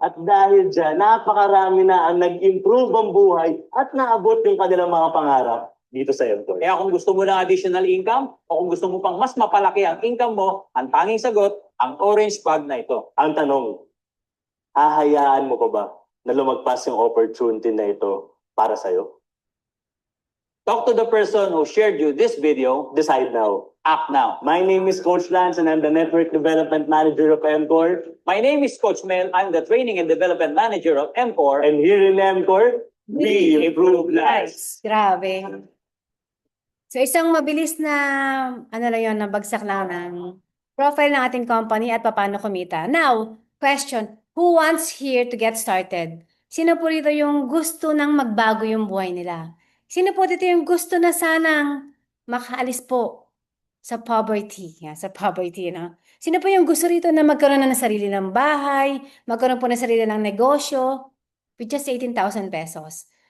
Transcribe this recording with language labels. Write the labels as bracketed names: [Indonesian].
[Filipino] At dahil dyan, napakarami na ang nag-improve ang buhay at naabot yung kanilang mga pangarap dito sa MCOR. Kaya kung gusto mo ng additional income o kung gusto mo pang mas mapalaki ang income mo, ang tanging sagot, ang orange bag na ito. Ang tanong, hahayaan mo pa ba na lumagpas yung opportunity na ito para sa'yo? [English] Talk to the person who shared you this video. Decide now. Act now. My name is Coach Lance and I'm the Network Development Manager of MCOR. My name is Coach Mel. I'm the Training and Development Manager of MCOR. And here in MCOR, we improve lives. [Filipino] Grabe. So isang mabilis na, ano lang yun, nabagsak lang ng profile ng ating company at paano kumita. [English] Now, question, who wants here to get started? [Filipino] Sino po dito yung gusto nang magbago yung buhay nila? Sino po dito yung gusto na sanang makaalis po sa poverty? Yeah, sa poverty, no? Sino po yung gusto rito na magkaroon na ng sarili ng bahay, magkaroon po ng sarili ng negosyo [English] with just 18,000 pesos?